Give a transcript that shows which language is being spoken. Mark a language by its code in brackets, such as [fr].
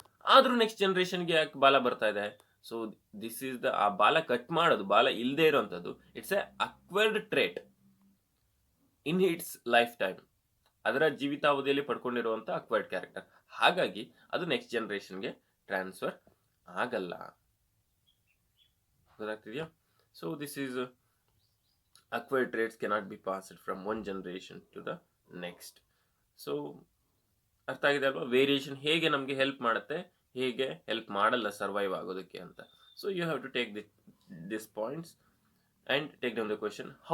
[kn] ಆದ್ರೂ ನೆಕ್ಸ್ಟ್ ಜನರೇಷನ್ಗೆ ಯಾಕೆ ಬಾಲ ಬರ್ತಾ ಇದೆ? ಸೊ ದಿಸ್ ಈಸ್ ಆ ಬಾಲ ಕಟ್ ಮಾಡೋದು, ಬಾಲ ಇಲ್ಲದೆ ಇರೋಂಥದ್ದು, [en] It's a acquired trait in its lifetime. [kn] ಅದರ ಜೀವಿತಾವಧಿಯಲ್ಲಿ ಪಡ್ಕೊಂಡಿರುವಂಥ ಅಕ್ವೈರ್ಡ್ ಕ್ಯಾರೆಕ್ಟರ್. ಹಾಗಾಗಿ ಅದು ನೆಕ್ಸ್ಟ್ ಜನರೇಷನ್ಗೆ ಟ್ರಾನ್ಸ್ಫರ್ ಆಗಲ್ಲ. ಗೊತ್ತಾಗ್ತಿದೆಯಾ? [en] So this is acquired traits cannot be passed from one generation to the next. [kn] So ಅರ್ಥ ಆಗಿದೆ ಅಲ್ವಾ? ವೇರಿಯೇಷನ್ ಹೇಗೆ ನಮಗೆ ಹೆಲ್ಪ್ ಮಾಡುತ್ತೆ, ಹೇಗೆ ಹೆಲ್ಪ್ ಮಾಡಲ್ಲ ಸರ್ವೈವ್ ಆಗೋದಕ್ಕೆ ಅಂತ. [en] So you have to take this points and take down the question.